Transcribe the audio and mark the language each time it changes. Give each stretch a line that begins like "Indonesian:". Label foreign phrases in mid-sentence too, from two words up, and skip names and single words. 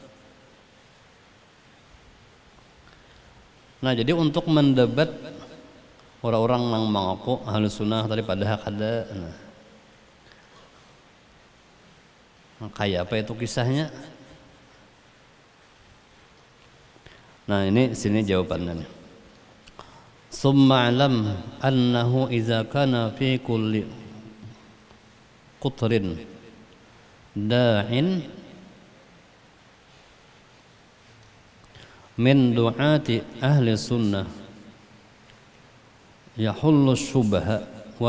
Banjar: Nah, jadi untuk mendebat orang-orang nang mengaku ahli sunnah tadi padahal kada, nah, kayak apa itu kisahnya? Nah, ini sini jawabannya.
Arabic: ثم اعلم أنه إذا كان في كل قطر داع من دعاة أهل السنة يحل شبهة و